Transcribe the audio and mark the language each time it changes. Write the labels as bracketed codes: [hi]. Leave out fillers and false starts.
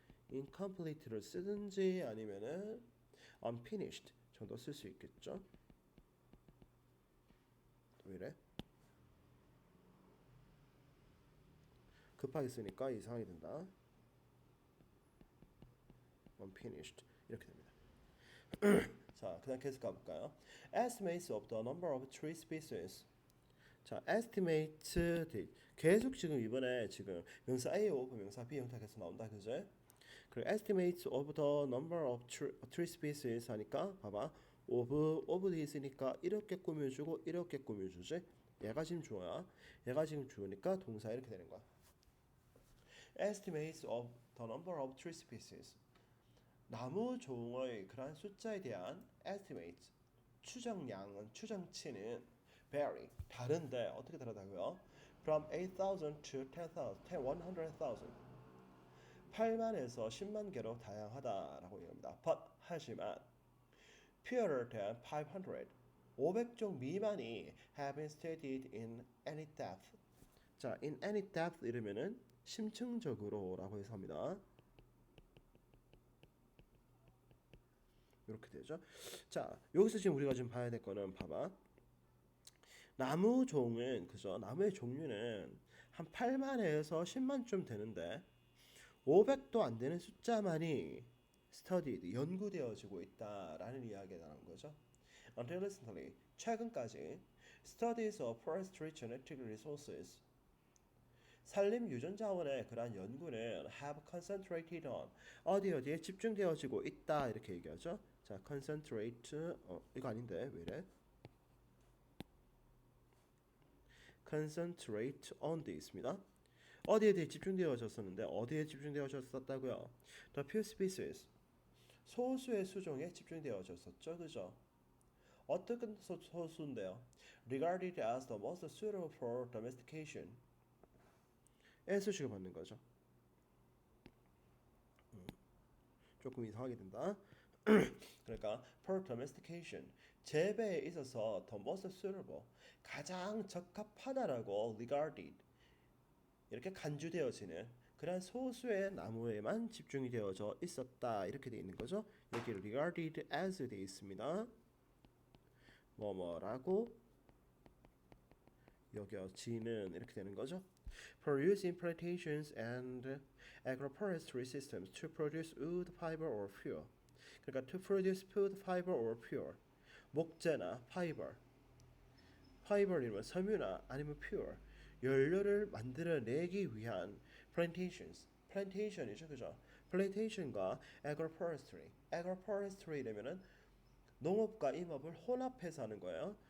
[ko] incomplete를 쓰든지 아니면은 unfinished 정도 쓸 수 있겠죠. 왜 이래? 급하게 쓰니까 이상하게 된다. unfinished 이렇게 됩니다. 자, 그다음 계속 가볼까요? [en] Estimates of the number of tree species. [ko] 자, estimate 계속 지금 이번에 지금 명사 A of 명사 B 형태에서 나온다, 그죠? 그리고 [en] estimates of the number of tree species [ko] 하니까 봐봐, of thes니까 이렇게 꾸며주고 이렇게 꾸며주지. 얘가 지금 주어야. 얘가 지금 주어니까 동사 이렇게 되는 거야. [en] Estimates of the number of tree species. [ko] 나무 종의 그러한 숫자에 대한 estimate 추정량은 추정치는 vary 다른데 어떻게 다르다고요? [en] From 8,000 to 10,000, 100,000 [ko] 8만에서 10만 개로 다양하다라고 얘기합니다. [en] But [ko] 하지만 [en] fewer than 500 [ko] 500종 미만이 [en] have been studied in any depth. [ko] 자, in any depth 이러면은 심층적으로라고 해서 합니다. 이렇게 되죠. 자, 여기서 지금 우리가 좀 봐야 될 거는 봐봐. 나무 종은 그죠? 나무의 종류는 한 8만에서 10만쯤 되는데 500도 안 되는 숫자만이 studied 연구되어지고 있다라는 이야기가 나온 거죠. [en] Until recently [ko] 최근까지 [en] studies of forestry genetic resources [ko] 산림 유전 자원의 그러한 연구는 [en] have concentrated on [ko] 어디에 집중되어지고 있다 이렇게 얘기하죠. 자, concentrate 이거 아닌데 왜 이래? concentrate on 돼 있습니다. 어디에 대해 집중되어졌었는데 어디에 집중되어졌었다고요? [en] The few species [ko] 소수의 수종에 집중되어졌었죠, 그죠? 어떤 소수인데요? [en] Regarded as the most suitable for domestication. [ko] S식을 받는 거죠. 조금 이상하게 된다. 그러니까 [en] for domestication [ko] 재배에 있어서 [en] the most suitable [ko] 가장 적합하다라고 regarded 이렇게 간주되어지는 그런 소수의 나무에만 집중이 되어져 있었다 이렇게 돼 있는 거죠. 여기 regarded as 돼 있습니다. 뭐뭐라고 여겨지는 이렇게 되는 거죠. [en] For use in plantations and agroforestry systems to produce wood, fiber or fuel. 그러니까 to produce wood, fiber or fuel. [ko] 목재나 파이버이면 섬유나 아니면 fuel. 연료를 만들어내기 위한 plantation이죠, 그죠? plantation과 agroforestry라면은 농업과 임업을 혼합해서 하는 거예요.